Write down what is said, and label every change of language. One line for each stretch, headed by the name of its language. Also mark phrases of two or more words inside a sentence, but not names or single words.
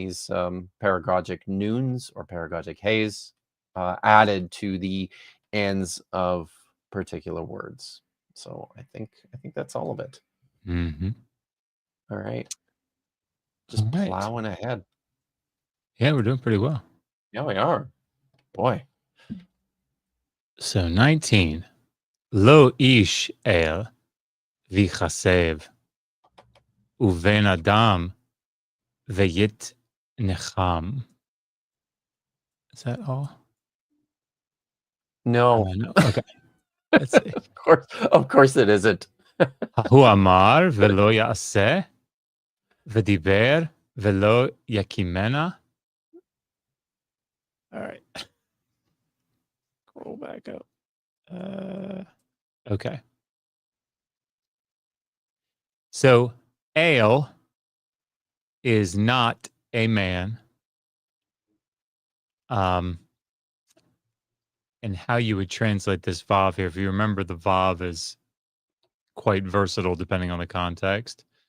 English: These paragogic noons or paragogic hays added to the ends of particular words. So I think that's all of it. Mm-hmm. All right, just All right. plowing ahead. Yeah, we're doing pretty well. Yeah, we are. Boy. So 19.
Hebrew: לא איש אל ויכזב ובן אדם ויתנחם.
English: Is that all? No, No. Okay. Let's see. of course it isn't.
Hebrew: הוא אמר ולא יעשה ודבר ולא יקימנה.
English: All right. Scroll back up. Okay. So ale is not a man. And how you would translate this vav here, if you remember, the vav is quite versatile depending on the context.